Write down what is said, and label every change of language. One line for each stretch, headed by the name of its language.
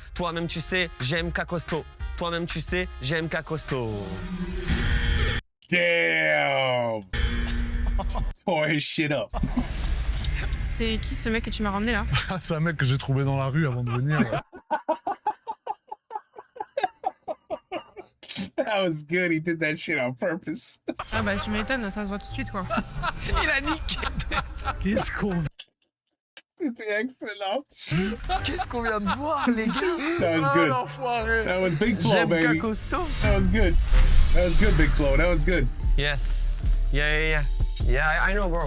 French: Toi-même, tu sais, j'aime K costaud. Toi-même, tu sais, j'aime K costaud.
English: Damn. Tore his shit up.
French: C'est qui ce mec que tu m'as ramené là? Ah, c'est un mec que j'ai trouvé dans la rue avant de venir.
English: That was good. He did that shit on purpose.
French: Ah bah, tu m'étonnes, ça se voit tout de suite quoi. Il a niqué. Qu'est-ce qu'on... C'était excellent. Qu'est-ce qu'on vient de voir, les gars?
English: That was good.
French: l'enfoiré!
English: That was Big Flo,
French: J'aime K
English: baby.
French: costaud.
English: That was good. That was good, Big Flo. That was good. Yes. Yeah. Yeah, I know, bro.